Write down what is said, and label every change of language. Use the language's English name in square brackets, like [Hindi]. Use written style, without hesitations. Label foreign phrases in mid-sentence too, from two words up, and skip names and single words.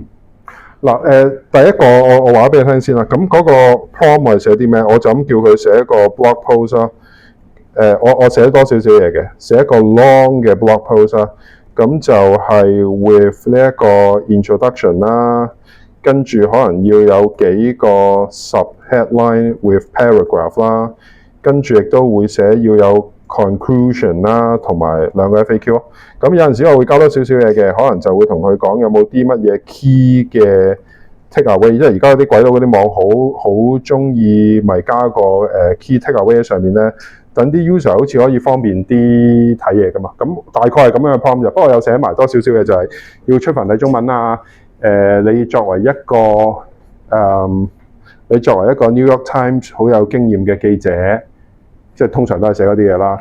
[Cantonese] 嗱第一個我話俾你聽先啦。咁嗰個 prompt 係寫啲咩？我就咁叫佢寫一個 [English] blog post [Cantonese] 啦。我寫多少少嘢嘅，寫一個 long 嘅 blog post 啦。咁就係 with 呢一個 introduction 啦，跟住可能要有幾個 [English] sub headline with paragraph [Cantonese] 啦，跟住亦都會寫要有 conclusion 啦，同埋兩個 FAQ 咯。咁有陣時我會加多少少嘢嘅，可能就會同佢講有冇啲乜嘢 key 嘅 [English] take away， [Cantonese] 因為而家啲鬼佬嗰啲網好中意咪加個 [English] key take away [Cantonese] 喺上面咧，等啲 user 好似可以方便啲睇嘢噶嘛。咁大概係咁樣嘅 prompt 啫。不過有寫埋多少少嘢就係要出繁體中文啊。你作為一個 New York Times 好有經驗嘅記者，即係通常都係寫嗰啲嘢啦。